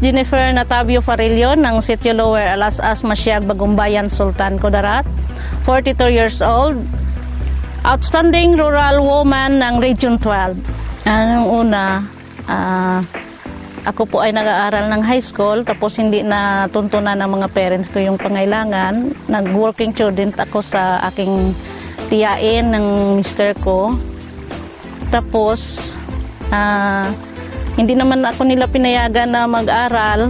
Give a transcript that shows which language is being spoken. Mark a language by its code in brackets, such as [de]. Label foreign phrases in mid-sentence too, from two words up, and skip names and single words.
[tl] Jennifer Natavio Farillon ng Sitio Lower Alas-As, Masyag, Bagumbayan, Sultan Kudarat, [en] 42 years old, outstanding rural woman [tl] ng Region 12. Nung una, ako po ay nag-aaral ng [en] high school, [tl] tapos hindi na tuntunan ng mga parents ko yung pangailangan. Nag- [en] working student [tl] ako sa aking tiyain ng mister ko. Tapos, hindi naman ako nila pinayagan na mag-aral.